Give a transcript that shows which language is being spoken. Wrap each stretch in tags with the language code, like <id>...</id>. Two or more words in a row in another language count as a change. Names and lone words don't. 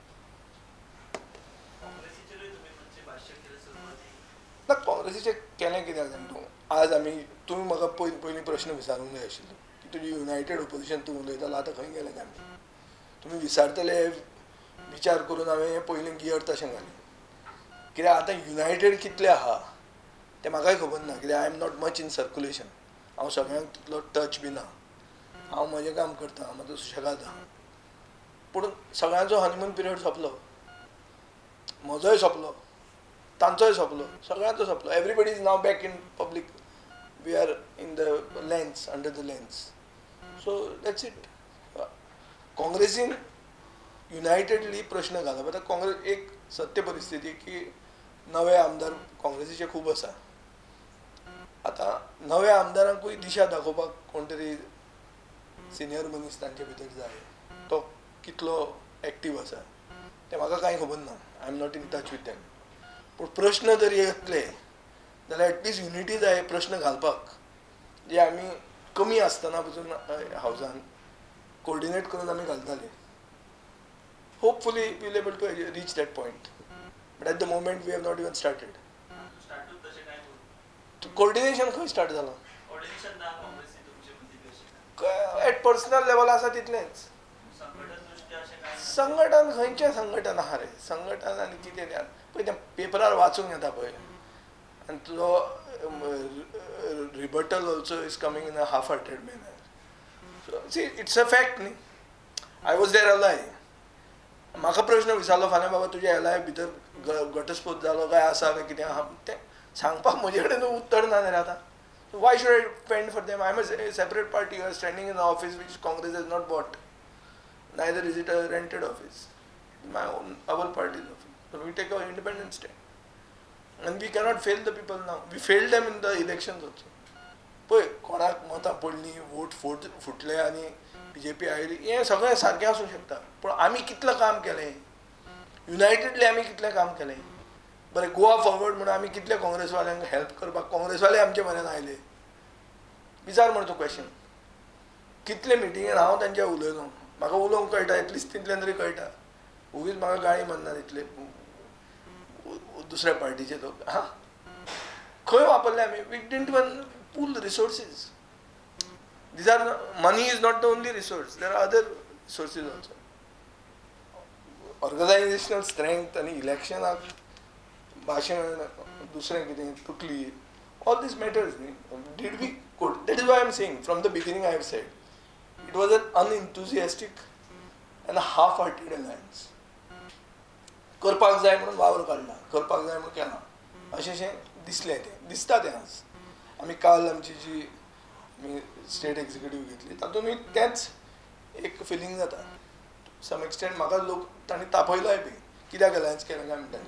<kok>ना काँग्रेसीचें केलें कित्याक जाणा तूं, आज आमी तुमी म्हाका पयलीं प्रश्न विचारूंक जाय आशिल्लो की तुजी</kok> <en>united opposition</en> <kok>तूं उलयतालो आतां खंय गेलें काय म्हणून. तुमी विचारतले विचार करून हांवें हें पयलीं गियर तशें घालें. कित्याक आतां युनायटेड कितले आहा तें म्हाकाय खबर ना, कित्याक</kok> <en>I am not much in circulation.</en> <kok>हांव सगळ्यांक तितलो टच बी ना, हांव म्हजें काम करतां, हांव म्हाजो सुशेगाद आहा. पूण सगळ्यांचो</kok> <en>honeymoon period</en> <kok>सोंपलो, म्हजोय सोंपलो, तांचोय सोंपलो, सगळ्यांचो सोंपलो.</kok> <en>Everybody is now back in public. We are in the lens, under the lens. So that's it.</en> <kok>काँग्रेसीन युनायटेडली प्रश्न घालप. आतां काँग्रेस एक सत्य परिस्थिती की नवे आमदार काँग्रेसीचे खूब आसा. आतां नव्या आमदारांकूय दिशा दाखोवपाक कोण तरी सिनियर मनीस तांचे भितर जाय. तो कितलो एक्टीव आसा तें म्हाका कांय खबर ना,</kok> <en>I am not in touch with them.</en> <kok>पूण प्रश्न जर येतले जाल्यार</kok> <en>at least unity</en> <kok>जाय प्रश्न घालपाक, जे आमी कमी आसतना पसून हावजान कोऑर्डिनेट करून आमी घालताले.</kok> <en>Hopefully we will able to reach that point, but at the moment we have not even started.</en> <kok>कोऑर्डिनेशन खंय स्टार्ट जालां?</kok> <en>at personal level</en> <kok>आसा तितलेंच. संघटन खंयचें संघटन आहा रे? संघटन आनी कितें तें पळय, तें पेपरार वाचूंक येता पळय, आनी तुजो</kok> <en>rebuttal also is coming in a half hearted manner. So see it's a fact, no. I was there ally.</en> <kok>म्हाका प्रश्न विचारलो फाल्यां, बाबा तुज्या एलाय भितर घटस्फोट जालो काय आसा काय कितें आहा, तें सांगपाक म्हजे कडेन उत्तर ना रे आतां.</kok> <en>Why should I fend for them? I'm a separate party. You are standing in an office which Congress has not bought. Neither is it a rented office. My own, our party's office. So we take our independent stand. And we cannot fail the people now. We failed them in the elections also.</en> <kok>पळय कोणाक मतां पडलीं वोट फुटले आनी BJP आयली हें सगळें सारकें आसूं शकता पूण आमी कितलें काम केलें युनायटेडली आमी कितलें काम केलें बरें गोवा फॉरवर्ड म्हणून आमी कितले काँग्रेसवाल्यांक हेल्प करपाक काँग्रेसवाले आमचे म्हऱ्यान आयले विचार म्हण तूं क्वेश्चन कितले मिटिंगेन हांव तांच्या उलयलो म्हाका उलोवंक कळटा एटलिस्ट तितलें तरी कळटा उगीच म्हाका गाळी मारनात इतले दुसऱ्या पार्टीचे लोक हां खंय वापरले आमी</kok> <en>we didn't even pool resources. These are money is not the only resource. There are other sources also. Organizational strength and election</en> <kok>भाषण दुसरें कितें तुटली</kok> <en>all this matters. Did we could that is why I am saying from the beginning I have said it was an unenthusiastic and a half-hearted alliance.</en> <kok>करपाक जाय म्हणून वावर काडला करपाक जाय म्हणून केला अशें दिसलें तें दिसता तें आज आमी काल आमची जी आमी</kok> <en>state executive</en> <kok>घेतली तातूंत तेंच एक फिलींग जाता</kok> <en>some extent</en> <kok>म्हाका लोक तांणी तापयलाय बी कित्याक अलायन्स केलें काय</kok>